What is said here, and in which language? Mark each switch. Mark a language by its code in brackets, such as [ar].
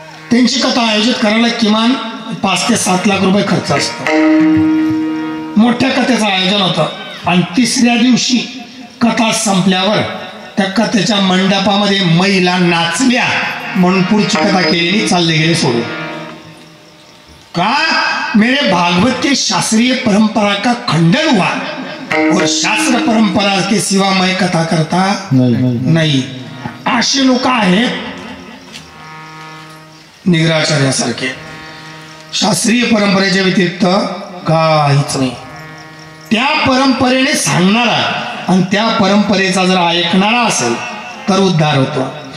[mr] त्यांची कथा आयोजित करायला किमान 5 ते 7 लाख रुपये खर्च असतो. मोठ्या कथेचं आयोजन होतं आणि 3ऱ्या दिवशी कथा संपल्यावर त्या कथेच्या मंडपामध्ये महिला नाचल्या म्हणून पुढची कथा केलेली चालले गेले सोडून. [hi] का मेरे भागवत के शास्त्रीय परंपरा का खंडन हुआ और शास्त्र परंपरा के सिवा मैं कथा करता नाही. [mr] असे लोक आहेत निग्रहाचार्यासारखे. शास्त्रीय परंपरेच्या व्यतिरिक्त काहीच नाही. त्या परंपरेने सांगणारा आणि त्या परंपरेचा जर ऐकणारा असेल तर उद्धार होतो.